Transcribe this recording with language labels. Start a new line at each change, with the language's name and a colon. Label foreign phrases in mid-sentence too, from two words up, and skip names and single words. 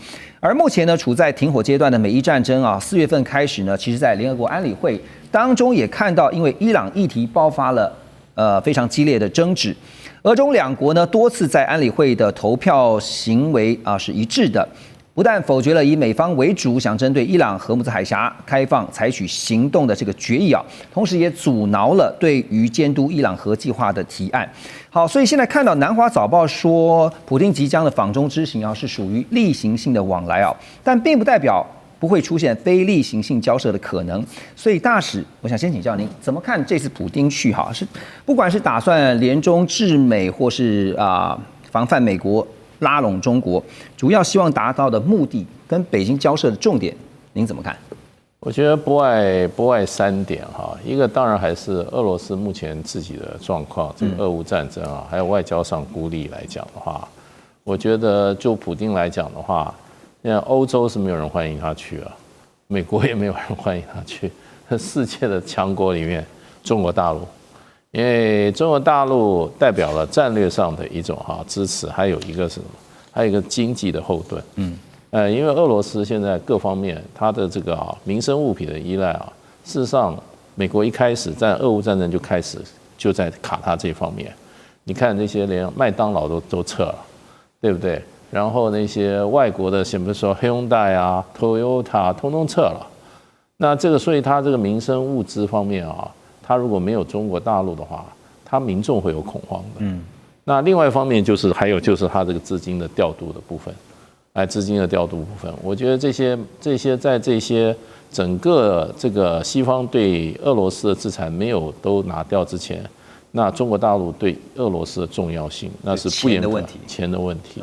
Chinese: 而目前呢處在停火階段的美伊戰爭啊，4月份開始呢，其實在聯合國安理會當中也看到，因為伊朗議題爆發了非常激烈的爭執，俄中兩國呢多次在安理會的投票行為啊是一致的，不但否決了以美方為主想針對伊朗荷姆茲海峽開放採取行動的這個決議啊，同時也阻撓了對於監督伊朗核計劃的提案。好，所以現在看到南華早報說，普丁即將的訪中之行啊是屬於例行性的往來啊，但並不代表不會出現非例行性交涉的可能。所以大使，我想先請教您怎麼看這次普丁去哈？是不管是打算聯中制美，或是防範美國拉攏中國，主要希望達到的目的跟北京交涉的重點，您怎麼看？我覺得不外3點哈，一個當然還是俄羅斯目前自己的狀況，這個俄烏戰爭啊，還有外交上孤立來講的話，我覺得就普丁來講的話，現在歐洲是沒有人歡迎他去啊，美國也沒有人歡迎他去，世界的強國裡面，中國大陸，因為中國大陸代表了戰略上的一種支持，還有一個是什麼？還有一個經濟的後盾，因為俄羅斯現在各方面它的這個民生物品的依賴啊，事實上美國一開始在俄烏戰爭就在卡它這方面，你看那些連麥當勞都撤了，對不對？然後那些外國的，比如說Hyundai啊、Toyota 通通撤了，那這個所以它這個民生物資方面啊，它如果沒有中國大陸的話，它民眾會有恐慌的。那另外一方面還有就是它這個資金的調度的部分。資金的調度部分，我覺得這些在這些整個這個西方對俄羅斯的制裁沒有都拿掉之前，那中國大陸對俄羅斯的重要性那是不言可錢的問題。